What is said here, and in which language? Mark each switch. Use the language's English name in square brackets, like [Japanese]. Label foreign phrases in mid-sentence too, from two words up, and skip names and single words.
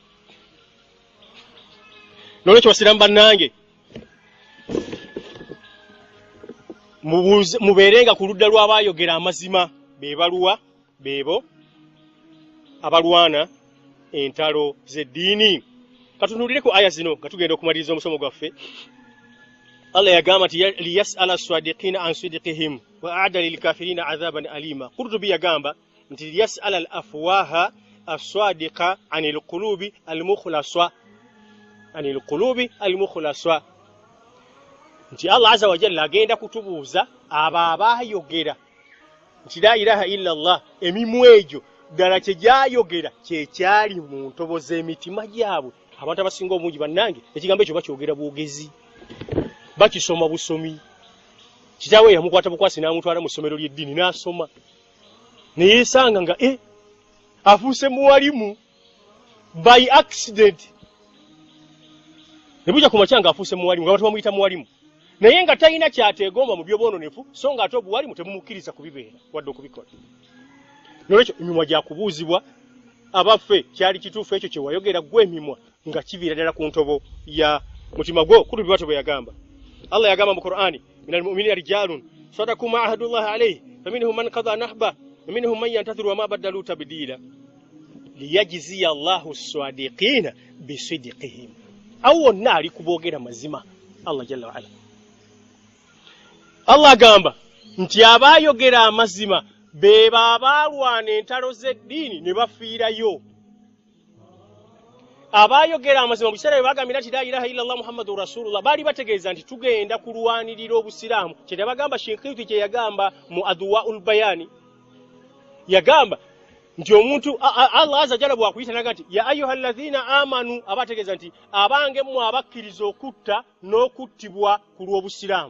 [Ganda] Nolwekyo basiramu bannange mubeerenga ku ludda lw'abaayogera amazima beebaluwa beebo abalwana entalo z'eddiini. Katunuulire ku aya zino nga tugenda okumaliriza omusomo gwaffe. Allah yagamba nti [Arabic] ليسأل الصادقين عن صدقهم وأعد للكافرين عذابا أليما. [Ganda] Qurtubi yagamba nti [Arabic] ليسأل الأفواه الصادقة عن القلوب المخلصة [Ganda] nti Allah [Arabic] عز وجل [Ganda] agenda kutubuuza abo abaayogera nti [Arabic] لا إله إلا الله [Ganda] emimwa egyo ddala kye gyayogera kye kyali mu ntobo z'emitima gyabwe. Abantu abasinga obungi bannange ekigambo ekyo bakyogera bwogezi, bakisoma busomi. Kitaawe yamukwata bukwasi n'amutwala mu ssomero ly'eddiini n'asoma ne yeesanga nga afuuse muwalimu [English] by accident. [Ganda] Ne bujja ku makya nga afuuse muwalimu nga bamuyita muwalimu naye nga talina kyateegomba mu by'obwononefu so nga ate obuwalimu temumukkiriza kubibeera wadde okubikola. Nolwekyo emimwa gyakubuuzibwa abaffe kyali kituufu ekyo kye wayogera gwe emimwa nga kiviira ddala ku ntobo ya mutima gwo. Kutubi bwatyo bwe yagamba. Allah yagamba mu Qur'ani [Arabic] من المؤمنين رجال صدقوا ما عاهدوا الله عليه فمنهم من قضى نحبه ومنهم من ينتظر وما بدلوا تبديلا ليجزي الله الصادقين بصدقهم. [Ganda] Awo nali kuboogera mazima [Arabic] الله جل وعلا. [Ganda] Allah agamba nti abaayogera amazima beba abalwana entalo z'eddiini ne bafiirayo. Abaayogera amazima mu kiseera bwe bagambira nti [Arabic] لا إله إلا الله محمد رسول الله [Ganda] baali bategeeza nti tugenda kulwanirira obusiraamu. Kye bagamba Shinkiti kye yagamba mu Adwaul Bayani yagamba nti omuntu Allah [Arabic] عز جل [Ganda] bw'akuyita naga nti [Arabic] يا أيها الذين آمنوا [Ganda] abategeeza nti abange mmwe abakkiriza okutta n'okuttibwa ku lw'obusiraamu.